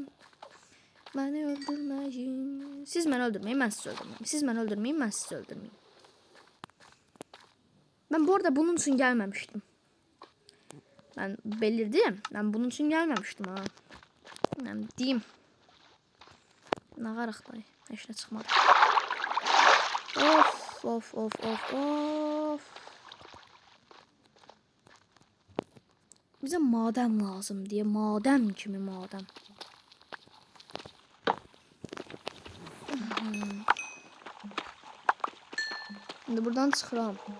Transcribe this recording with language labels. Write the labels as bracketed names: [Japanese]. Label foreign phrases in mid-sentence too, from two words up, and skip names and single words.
[Turkish] Beni öldürmeyin. Siz beni öldürmeyin, ben sizi öldürmeyeyim. Siz beni öldürmeyin, ben sizi öldürmeyeyim. Ben bu arada bunun için gelmemiştim. Ben belirdim. Ben bunun için gelmemiştim ha. Yani diyeyim. [Azerbaijani] Ne qaraq dayı. Heç nə çıxmadı. Of. [Turkish] Bize maden lazım diye. Maden kimi maden. Şimdi buradan çıxıram.